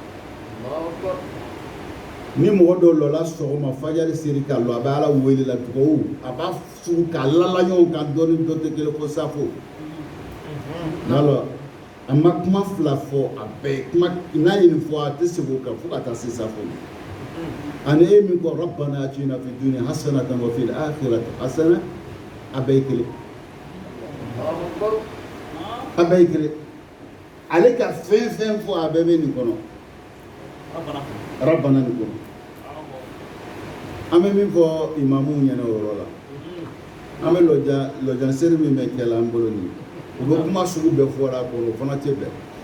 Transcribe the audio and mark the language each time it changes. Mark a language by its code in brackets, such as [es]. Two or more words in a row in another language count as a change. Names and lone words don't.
[bm] ni mɔgɔ dɔw lɔla sɔgɔma fajari seri ka lɔ a bɛ ala wele la dugawu a b'a sugu k'a lala ɲɔgɔn kan dɔɔni dɔ tɛ kelen ko safo n'alɔ a ma kuma fila fɔ a bɛɛ kuma n'a ye nin fɔ a tɛ segin o kan fo ka taa se safo ani e min ko [ar] ربنا آتنا في الدنيا حسنة وفي الآخرة حسنة [bm] a bɛɛ ye kelen a bɛɛ ye kelen ale ka fɛn fɛn fɔ a bɛɛ bɛ nin kɔnɔ rabbana nin kɔnɔ an bɛ min fɔ imamuw ɲɛna o yɔrɔ la an bɛ lɔjan seri min bɛ kɛ la an bolo nin u bɛ kuma sugu bɛɛ fɔra a kɔnɔ o fana tɛ bɛn